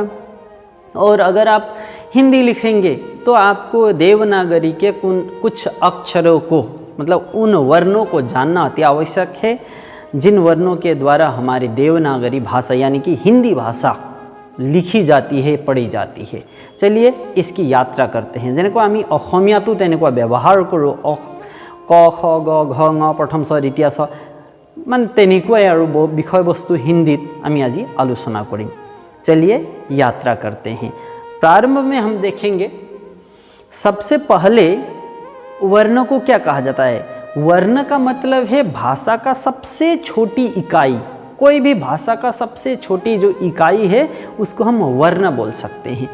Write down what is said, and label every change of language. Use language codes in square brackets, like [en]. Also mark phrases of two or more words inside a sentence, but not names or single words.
[hi] और अगर आप हिंदी लिखेंगे तो आपको देवनागरी के कुछ अक्षरों को मतलब उन वर्णों को जानना अति आवश्यक है जिन वर्णों के द्वारा हमारी देवनागरी भाषा यानी कि हिंदी भाषा लिखी जाती है, पढ़ी जाती है। चलिए इसकी यात्रा करते हैं। [as] जेनेको आमी अসমীয়াটো তেনেকুৱা ব্যৱহাৰ কৰোঁ। ক খ গ ঘ ঙ প্ৰথম ছ দ্বিতীয় ছ মানে তেনেকুৱাই আৰু বিষয়বস্তু হিন্দীত আমি আজি আলোচনা কৰিম। [hi] चलिए यात्रा करते हैं। प्रारंभ में हम देखेंगे सबसे पहले वर्ण को क्या कहा जाता है। वर्ण का मतलब है भाषा का सबसे छोटी इकाई। कोई भी भाषा का सबसे छोटी जो इकाई है उसको हम वर्ण बोल सकते हैं।